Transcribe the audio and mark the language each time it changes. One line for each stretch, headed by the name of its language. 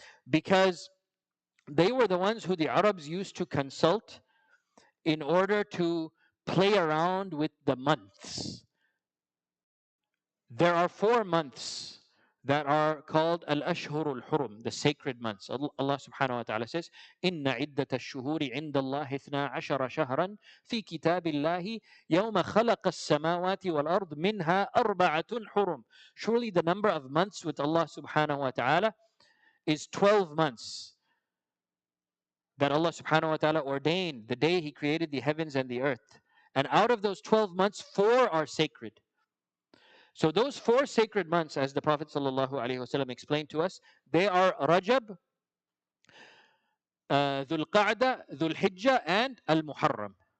English: Because they were the ones who the Arabs used to consult in order to play around with the months. There are 4 months that are called Al-Ashhur al-Hurum, the sacred months.
Arabic: Allah subhanahu wa ta'ala says, إِنَّ عِدَّةَ الشُّهُورِ عِنْدَ اللَّهِ 12 شهرا في كتاب الله يوم خلق السماوات والأرض منها 4 حرم.
English: Surely the number of months with Allah subhanahu wa ta'ala is 12 months that Allah subhanahu wa ta'ala ordained the day He created the heavens and the earth. And out of those 12 months, 4 are sacred. So those 4 sacred months, as the Prophet ﷺ explained to us, they are Rajab, Dhul Qa'dah, Dhul Hijjah, and Al Muharram.